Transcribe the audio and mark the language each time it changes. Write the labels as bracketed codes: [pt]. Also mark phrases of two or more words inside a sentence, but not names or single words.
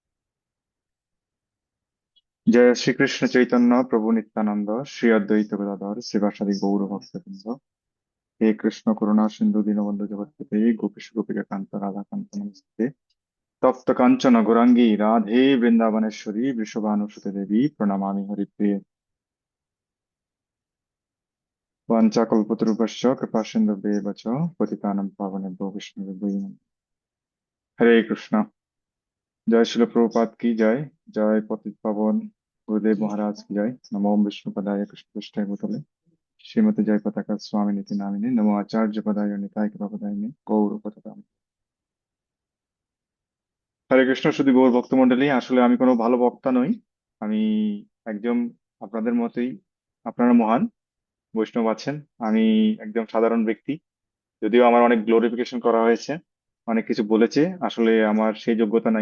[bn] জয় শ্রীকৃষ্ণ চৈতন্য প্রভু নিত্যানন্দ শ্রী অদ্বৈত গদাধর শ্রীবাসাদি গৌর ভক্তবৃন্দ। [sa] হে কৃষ্ণ করুণা সিন্ধু দীনবন্ধু জগৎপতে গোপীশ গোপিকা কান্ত রাধা কান্ত নমস্তে। তপ্ত কাঞ্চন গৌরাঙ্গী রাধে বৃন্দাবনেশ্বরী বৃষভানুসুতে দেবী প্রণমামি হরিপ্রিয়ে। वाञ्छाकल्पतरुभ्यश्च कृपासिन्धुभ्येव च पतितानां पावनेभ्यो वैष्णवेभ्यो नमः। हरे कृष्णा। [hi] जय श्रील प्रभुपाद की जय, जय पतित पावन गुरुदेव महाराज की जय। [sa] नमो विष्णुपदाय कृष्णपृष्ठाय भूतले श्रीमती जय पताका स्वामी नीति नामिने नमो आचार्य पदाय निताय कृपापदायिने गौर पताका। [bn] হরে কৃষ্ণ। শুধু গৌর ভক্তমণ্ডলী, আসলে আমি কোনো ভালো বক্তা নই, আমি একজন আপনাদের মতোই, আপনারা মহান বৈষ্ণব আছেন, আমি একদম সাধারণ ব্যক্তি। যদিও আমার অনেক গ্লোরিফিকেশন করা হয়েছে, অনেক কিছু বলেছে, আসলে আমার সেই যোগ্যতা নাই।